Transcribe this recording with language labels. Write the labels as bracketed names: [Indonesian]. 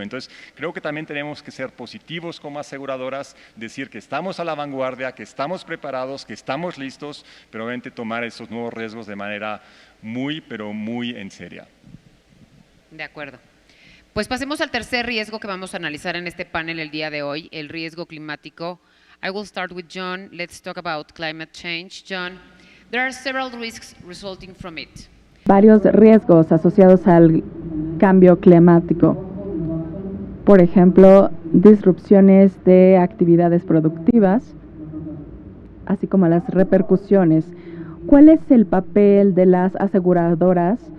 [Spanish] Entonces, creo que también tenemos que ser positivos como aseguradoras, decir que estamos a la vanguardia, que estamos preparados, que estamos listos, pero obviamente tomar esos nuevos riesgos de manera muy, pero muy en serio. De acuerdo. Pues pasemos al tercer riesgo que vamos a analizar en este panel el día de hoy, el riesgo climático. [English] I will start with John. Let's talk about climate change. John, there are several risks resulting from it. [Spanish] Varios riesgos asociados al cambio climático. Por ejemplo, disrupciones de actividades productivas, así como las repercusiones. ¿Cuál es el papel de las aseguradoras